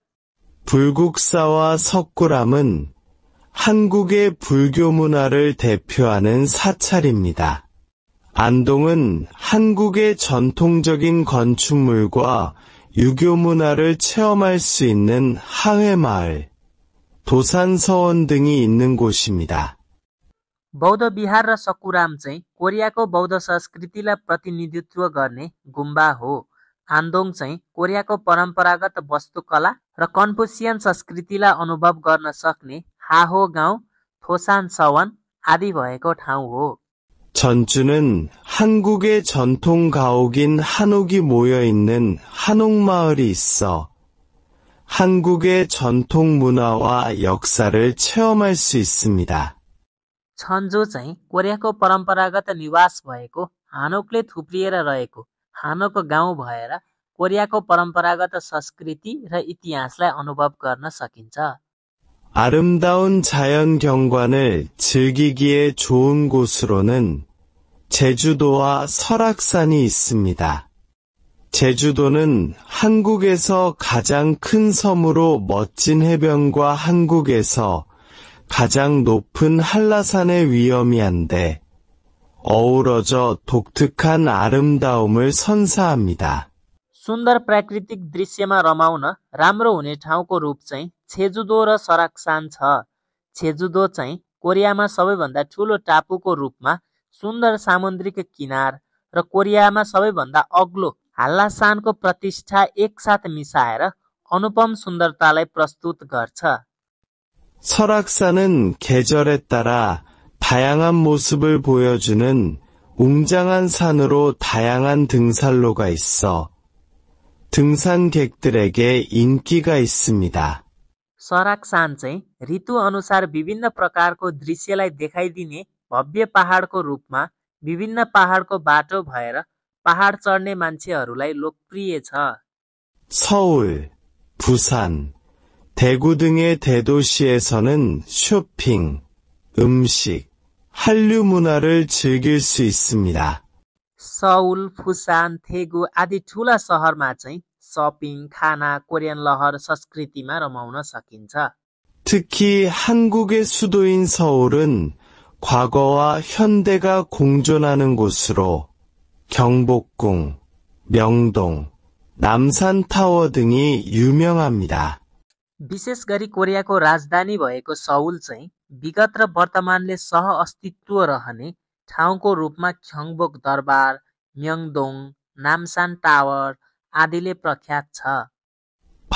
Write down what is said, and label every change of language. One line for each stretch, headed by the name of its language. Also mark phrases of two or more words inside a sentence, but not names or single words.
Korean: 불국사와 석굴암은 한국의 불교 문화를 대표하는 사찰입니다. 안동은 한국의 전통적인 건축물과 유교 문화를 체험할 수 있는 하회마을, 도산서원 등이 있는 곳입니다.
Nepali: बौद्ध विहार र सकुराम चाहिँ कोरियाको बौद्ध संस्कृतिलाई प्रतिनिधित्व गर्ने गुम्बा हो। आन्दोङ चाहिँ कोरियाको परम्परागत वस्तुकला र कन्फुसियन संस्कृतिलाई अनुभव गर्न सक्ने हाहो गाउँ, थोसान सवन आदि भएको ठाउँ हो।
Korean: 전주는 한국의 전통 가옥인 한옥이 모여있는 한옥마을이 있어 한국의 전통 문화와 역사를 체험할 수 있습니다.
Nepali: छन्जु चाहिँ कोरियाको परम्परागत निवास भएको हानोकले थुप्रिएर रहेको हानोक गाउँ भएर कोरियाको परम्परागत संस्कृति र इतिहासलाई अनुभव गर्न सकिन्छ।
Korean: 아름다운 자연 경관을 즐기기에 좋은 곳으로는 제주도와 설악산이 있습니다. 제주도는 한국에서 가장 큰 섬으로 멋진 해변과 한국에서 가장 높은 한라산의 위험이한데 어우러져 독특한 아름다움을 선사합니다.
Nepali: सुन्दर प्राकृतिक दृश्यमा रमाउन राम्रो हुने ठाउँको रूप चाहिँ छेजुदो र सराक्सान छ। छेजुदो चाहिँ कोरियामा सबैभन्दा ठूलो टापुको रूपमा सुन्दर सामुद्रिक किनार र कोरियामा सबैभन्दा अग्लो हाल्लासानको प्रतिष्ठा एकसाथ मिसाएर अनुपम सुन्दरतालाई प्रस्तुत गर्छ।
Korean: 설악산은 계절에 따라 다양한 모습을 보여주는 웅장한 산으로 다양한 등산로가 있어 등산객들에게 인기가 있습니다.
Nepali: सराक्सान चाहिँ ऋतु अनुसार विभिन्न प्रकारको दृश्यलाई देखाइदिने भव्य पहाडको रूपमा विभिन्न पहाडको बाटो भएर पहाड चढ्ने मान्छेहरूलाई लोकप्रिय छ।
Korean: 서울, 부산, 대구 등의 대도시에서는 쇼핑, 음식, 한류 문화를 즐길 수 있습니다.
Nepali: सौल, फुसान, थेगु आदि ठूला सहरमा चाहिँ सपिङ, खाना, कोरियन लहर संस्कृतिमा रमाउन सकिन्छ।
Korean: 특히 한국의 수도인 서울은 과거와 현대가 공존하는 곳으로 경복궁, 명동, 남산타워 등이 유명합니다.
Nepali: विशेष गरी कोरियाको राजधानी भएको सौल चाहिँ विगत र वर्तमानले सह अस्तित्व रहने ठाउँको रूपमा ख्यङ्बोक दरबार, म्यङदोङ, नामसान टावर आदिले प्रख्यात छ।